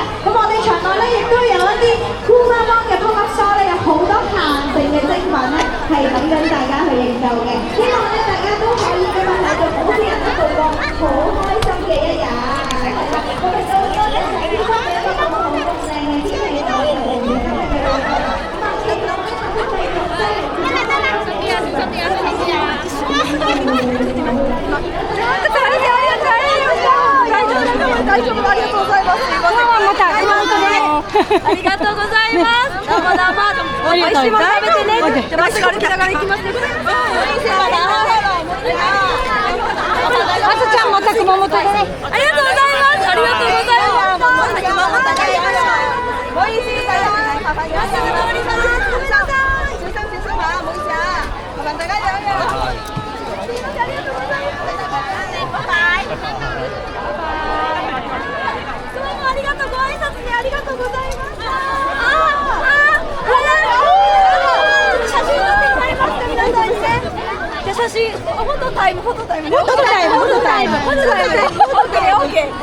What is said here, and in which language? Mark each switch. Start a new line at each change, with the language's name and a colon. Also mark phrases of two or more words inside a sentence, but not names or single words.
Cantonese: 咁我哋場內咧亦都有一啲酷媽媽嘅
English: pop-up store
Cantonese: 咧，有好多限定嘅精品咧係等緊大家去認購嘅，希望咧大家都可以今日喺度好似人都度過好開心嘅一日。我哋到咗一齊呢個一個好靚嘅天氣度，今日嘅活動。
Japanese: ありがとうございます。どうもどうも。美味しいもの食べてね。じゃあ、まずこれから行きますね。あつちゃんまた熊本で。ありがとうございます。ありがとうございます。美味しい。
Cantonese: 麻煩大家注意下，小心吓，唔好意思啊。麻煩大家讓一讓。拜拜。
Japanese: ありがとうご挨拶でありがとうございます。写真撮ってくれますか皆さんにね。じゃ写真フォトタイム。オッケー。